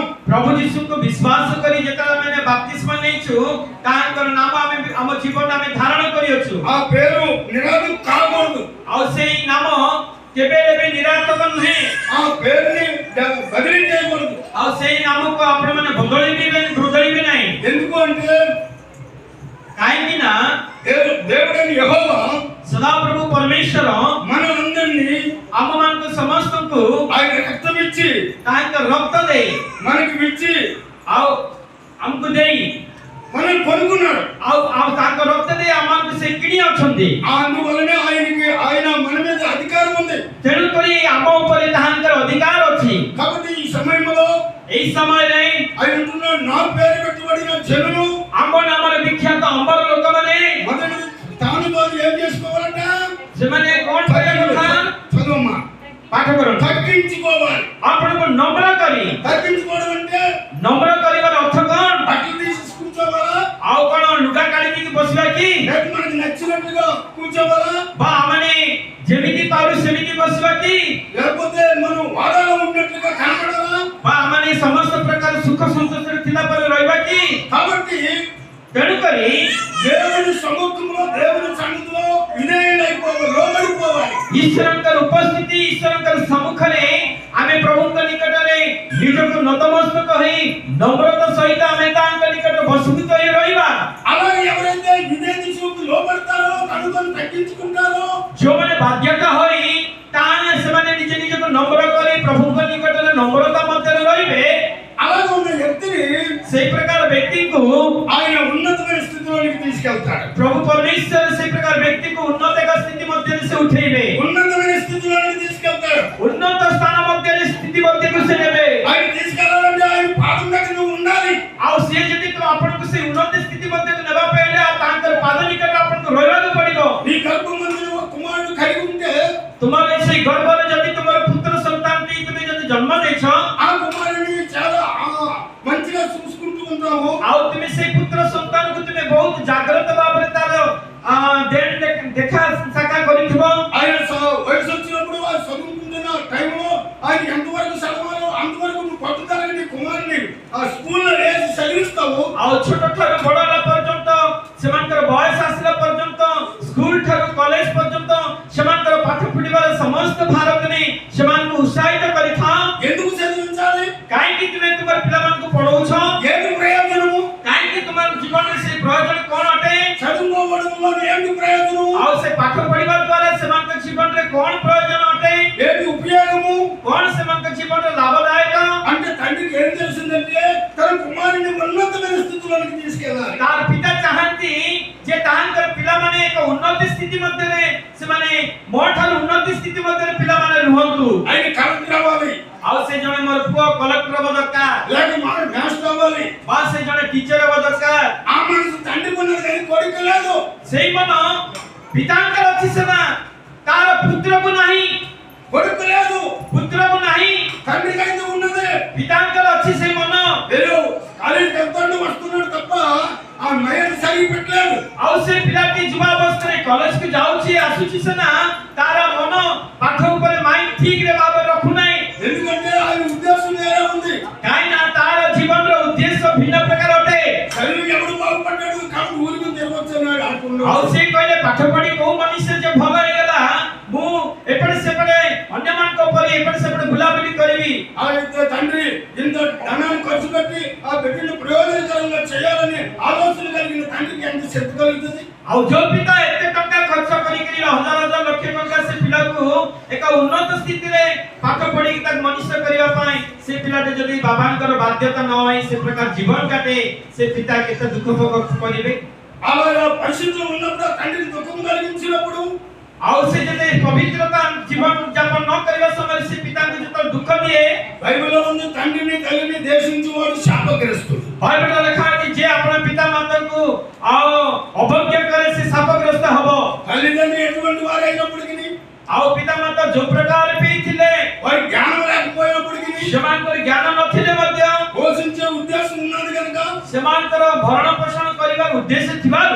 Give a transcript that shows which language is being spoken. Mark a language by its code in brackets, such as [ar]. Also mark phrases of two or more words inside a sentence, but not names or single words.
[or] ପ୍ରଭୁ ଯୀଶୁଙ୍କୁ ବିଶ୍ୱାସ କରି ଯେତେବେଳେ ଆମେ ବାପ୍ତିସ୍ମ ନେଇଛୁ ତାଙ୍କର ନାମ ଆମେ ଆମ ଜୀବନରେ ଆମେ ଧାରଣ କରିଅଛୁ। [te] ఆ పేరు నిరాదం కాకూడదు। [or] ଆଉ ସେଇ ନାମ କେବେ ବି ନିରାର୍ଥକ ନୁହେଁ। [te] ఆ పేరుని బదిలీ చేయకూడదు। [or] ଆଉ ସେଇ నామକୁ ଆପଣମାନେ ବଦଳିବେ ନାହିଁ। [te] ఎందుకు అంటే [or] କାହିଁକି ନା [te] దేవుడైన యెహోవా [or] ସଦାପ୍ରଭୁ ପରମେଶ୍ୱର [te] మనందరినీ [or] ଆମମାନଙ୍କୁ ସମସ୍ତଙ୍କୁ [te] ఆయన రక్తం ఇచ్చి [or] ତାଙ୍କ ରକ୍ତ ଦେଇ [te] మనకి ఇచ్చి [or] ଆଉ ଆମକୁ ଦେଇ [te] మనం కొనుక్కున్నాడు। [or] ଆଉ ତାଙ୍କ ରକ୍ତ ଦେଇ ଆମମାନଙ୍କୁ ସେ କିଣି ଅଛନ୍ତି। [te] అందువలనే ఆయన మన మీద అధికారం ఉంది। [or] ତେଣୁକରି ଆମ ଉପରେ ତାହାଙ୍କର ଅଧିକାର ଅଛି। [te] కాబట్టి ఈ సమయంలో [or] ଏହି ସମୟରେ [te] ఆయన అంటున్నాడు, నా పేరు పెట్టబడిన జనులు [or] ଆମ ନାମରେ ବିଖ୍ୟାତ ଅମ୍ବର ଲୋକମାନେ [te] మొదటి తాను వారు ఏం చేసుకోవాలంట? [or] ସେମାନେ କଣ କରିବା କଥା? [te] చదవమ్మా। [or] ପାଠ କରନ୍ତୁ। [te] తగ్గించుకోవాలి। [or] ଆପଣଙ୍କୁ ନମ୍ର କରି [te] తగ్గించుకోవడం అంటే [or] ନମ୍ର କରିବାର ଅର୍ଥ କଣ? [te] బట్టలు తీసి కూర్చోవాలా? [or] ଆଉ କଣ ଲୁଗା କାଢିକି ବସିବା କି? [te] లేక మనకి నచ్చినట్టుగా కూర్చోవాలా? [or] ବା ଆମେ ଯେମିତି ପାରୁ ସେମିତି ବସିବା କି? [te] లేకపోతే మనం వాడాలో ఉన్నట్లుగా కనపడాలా? [or] ବା ଆମେ ସମସ୍ତ ପ୍ରକାର ସୁଖ ସନ୍ତୋଷରେ ଥିଲା ପରେ ରହିବା କି? [te] కాబట్టి [or] ତେଣୁକରି [te] దేవుని సముఖంలో దేవుని సన్నిధిలో విధేయులైపోవాలి, లోబడిపోవాలి। [or] ଈଶ୍ୱରଙ୍କର ଉପସ୍ଥିତି ଈଶ୍ୱରଙ୍କର ସମ୍ମୁଖରେ ଆମେ ପ୍ରଭୁଙ୍କ ନିକଟରେ ନିଜକୁ ନତମସ୍ତକ ହୋଇ ନମ୍ରତା ସହିତ ଆମେ ତାଙ୍କ ନିକଟରେ ବସୀଭୂତ ହୋଇ ରହିବା। [te] అలా ఎవరైతే విధేయతకు లోబడతారో తనను తగ్గించుకుంటారో [or] ଯେଉଁମାନେ ବାଧ୍ୟତା ହୋଇ ତାହେଲେ ସେମାନେ ନିଜ ନିଜକୁ ନମ୍ର କରି ପ୍ରଭୁଙ୍କ ନିକଟରେ ନମ୍ରତା ମଧ୍ୟରେ ରହିବେ। [te] అలాగ ఉన్న వ్యక్తిని [or] ସେଇ ପ୍ରକାର ବ୍ୟକ୍ତିଙ୍କୁ [te] ఆయన ఉన్నతమైన స్థితిలోకి తీసుకెళ్తాడు। [or] ପ୍ରଭୁ ପରମେଶ୍ୱର ସେଇ ପ୍ରକାର ବ୍ୟକ୍ତିକୁ ଉନ୍ନତ ଏକ ସ୍ଥିତି ମଧ୍ୟରେ ସେ ଉଠେଇବେ। [te] ఉన్నతమైన స్థితిలోకి తీసుకెళ్తాడు। [or] ଉନ୍ନତ ସ୍ଥାନ ମଧ୍ୟରେ ସ୍ଥିତି ମଧ୍ୟକୁ ସେ ନେବେ। [te] ఆయన తీసుకెళ్లాలంటే ఆయన పాదం దగ్గర నువ్వు ఉండాలి। [or] ଆଉ ସିଏ ଯଦି ଆପଣଙ୍କୁ ସେଇ ଉନ୍ନତ ସ୍ଥିତି ମଧ୍ୟକୁ ନେବା ପାଇଁ ହେଲେ ଆଉ ତାଙ୍କର ପାଦ ନିକଟରେ ଆପଣଙ୍କୁ ରହିବାକୁ ପଡିବ। [te] నీ గర్భమందు ఒక కుమారుడు కలిగి ఉంటే [or] ତୁମର ସେଇ ଗର୍ଭରେ ଯଦି ତୁମର ପୁତ୍ର ସନ୍ତାନଟି ତୁମେ ଯଦି ଜନ୍ମ ଦେଇଛ [te] ఆ కుమారుడిని చాలా మంచిగా చూసుకుంటూ ఉంటావు। [or] ଆଉ ତୁମେ ସେଇ ପୁତ୍ର ସନ୍ତାନକୁ ତୁମେ ବହୁତ ଜାଗ୍ରତ ଭାବରେ ତାର ଦେଖା ସାକ୍ଷାତ କରିଥିବ। [te] ఆయన వయసు వచ్చినప్పుడు వారు చదువుకుంటున్న టైంలో ఆయన ఎంతవరకు చదవాలో అంతవరకు నువ్వు పట్టుదలని నీ కుమారుని ఆ స్కూల్లో వేసి చదివిస్తావు। [or] ଆଉ ଛୋଟ ଠାରୁ ବଡ଼ ହେଲା ପର୍ଯ୍ୟନ୍ତ ସେମାନଙ୍କର ବୟସ ଆସିଲା ପର୍ଯ୍ୟନ୍ତ ସ୍କୁଲ ଠାରୁ କଲେଜ ପର୍ଯ୍ୟନ୍ତ ସେମାନଙ୍କର ପାଠ ପଢିବାର ସମସ୍ତ ଭାରକୁ ନେଇ ସେମାନଙ୍କୁ ଉତ୍ସାହିତ କରିଥାଅ। [te] ఎందుకు చదివించాలి? [or] କାହିଁକି ତୁମେ ତୁମର ପିଲାମାନଙ୍କୁ ପଢଉଛ? [te] ఏంటి ప్రయోజనము? [or] କାହିଁକି ତୁମର ଜୀବନରେ ସେ ପ୍ରୟୋଜନ କ'ଣ ଅଟେ? [te] చదువుకోవడం వల్ల ఏంటి ప్రయోజనము? [or] ଆଉ ସେ ପାଠ ପଢିବା ଦ୍ୱାରା ସେମାନଙ୍କ ଜୀବନରେ କ'ଣ ପ୍ରୟୋଜନ ଅଟେ? [te] ఏంటి ఉపయోగము? [or] କ'ଣ ସେମାନଙ୍କ ଜୀବନରେ ଲାଭଦାୟକ? [te] అంటే తండ్రికి ఏం తెలిసిందంటే తన కుమారుని ఉన్నతమైన స్థితిలోకి తీసుకెళ్ళాలి। [or] ତାର ପିତା ଚାହାନ୍ତି ଯେ ତାଙ୍କର ପିଲାମାନେ ଏକ ଉନ୍ନତି ସ୍ଥିତି ମଧ୍ୟରେ ସେମାନେ ମୋ ଠାରୁ ଉନ୍ନତି ସ୍ଥିତି ମଧ୍ୟରେ ପିଲାମାନେ ରୁହନ୍ତୁ। [te] ఆయన కలెక్టర్ అవ్వాలి, [or] ଆଉ ସେ ଜଣେ ମୋର ପୁଅ କଲେକ୍ଟର ହେବା ଦରକାର, [te] లేక మాస్టర్ అవ్వాలి। [or] ବା ସେ ଜଣେ ଟିଚର ହେବା ଦରକାର। [te] ఆ మనసు తండ్రికి ఉన్నది కానీ కొడుకు లేదు। [or] ସେଇ ମନ ପିତାଙ୍କର ଅଛି ସିନା, ତାର ପୁତ୍ରକୁ ନାହିଁ। [te] కొడుకు లేదు, [or] ପୁତ୍ରକୁ ନାହିଁ, [te] తండ్రికి అయితే ఉన్నది। [or] ପିତାଙ୍କର ଅଛି ସେଇ ମନ। [te] వీరు కాలేజీకి వెళ్తాడు వస్తున్నాడు తప్ప ఆ మైండ్ సరి పెట్టలేదు। [or] ଆଉ ସେ ପିଲାଟି ଯୁବା ଅବସ୍ଥାରେ କଲେଜକୁ ଯାଉଛି ଆସୁଛି ସିନା, ତାର ମନ ପାଠ ଉପରେ ମାଇଣ୍ଡ ଠିକରେ ଭାବରେ ରଖୁନାହିଁ। [te] ఎందుకంటే ఆయన ఉద్దేశం వేరే ఉంది। [or] କାହିଁକି ନା ତାର ଜୀବନର ଉଦ୍ଦେଶ୍ୟ ଭିନ୍ନ ପ୍ରକାର ଅଟେ। [te] చదివి ఎవడు బాగుపడ్డాడు కాబట్టి ఊరికి తిరగొచ్చు అన్నాడు అనుకున్నాడు। [or] ଆଉ ସେ କହିଲେ ପାଠ ପଢି କୋଉ ମନୁଷ୍ୟ ଯେ ଭଲ ହେଇଗଲା, ମୁଁ ଏପଟେ ସେପଟେ ଅନ୍ୟମାନଙ୍କ ପରି ଏପଟେ ସେପଟେ ବୁଲାବୁଲି କରିବି। [te] అయితే తండ్రి ఇంత ధనాన్ని ఖర్చు పెట్టి ఆ బిడ్డను ప్రయోజనకరంగా చేయాలని ఆలోచన కలిగిన తండ్రికి ఎంత శక్తి కలుగుతుంది? [or] ଆଉ ଯୋଉ ପିତା ଏତେ ଟଙ୍କା ଖର୍ଚ୍ଚ କରିକିରି ହଜାର ହଜାର ଲକ୍ଷ ଟଙ୍କା ସେ ପିଲାକୁ ଏକ ଉନ୍ନତ ସ୍ଥିତିରେ ପାଠ ପଢିକି ତାକୁ ମଣିଷ କରିବା ପାଇଁ ସେ ପିଲାଟି ଯଦି ବାବାଙ୍କର ବାଧ୍ୟତା ନ ହୋଇ ସେ ପ୍ରକାର ଜୀବନ କାଟେ, ସେ ପିତା କେତେ ଦୁଃଖ ଭୋଗ କରିବେ। [te] అలాగా పరిస్థితులు ఉన్నప్పుడు ఆ తండ్రికి దుఃఖం కలిగించినప్పుడు [or] ଆଉ ସେ ଯଦି ପବିତ୍ରତା ଜୀବନ ଯାପନ ନ କରିବା ସମୟରେ ସେ ପିତାଙ୍କୁ ଯେତେବେଳେ ଦୁଃଖ ଦିଏ, [te] బైబిల్లో ఉంది తండ్రిని తల్లిని దేశించువాడు శాపగ్రస్తుడు। [or] బైబిల్లో ଲେଖା ଅଛି ଯେ ଆପଣ ପିତା ମାତାଙ୍କୁ ଆଉ ଅବଜ୍ଞ କରେ ସେ ଶାପଗ୍ରସ୍ତ ହେବ। [te] తల్లిదండ్రులు ఎటువంటి వారైనప్పటికీ [or] ଆଉ ପିତା ମାତା ଯୋଉ ପ୍ରକାର ବି ଥିଲେ, [te] వారి జ్ఞానం లేకపోయినప్పటికీ [or] ସେମାନଙ୍କର ଜ୍ଞାନ ନଥିଲେ ମଧ୍ୟ [te] పోషించే ఉద్దేశం ఉన్నది కనుక [or] ସେମାନଙ୍କର ଭରଣ ପୋଷଣ କରିବାର ଉଦ୍ଦେଶ୍ୟ ଥିବାରୁ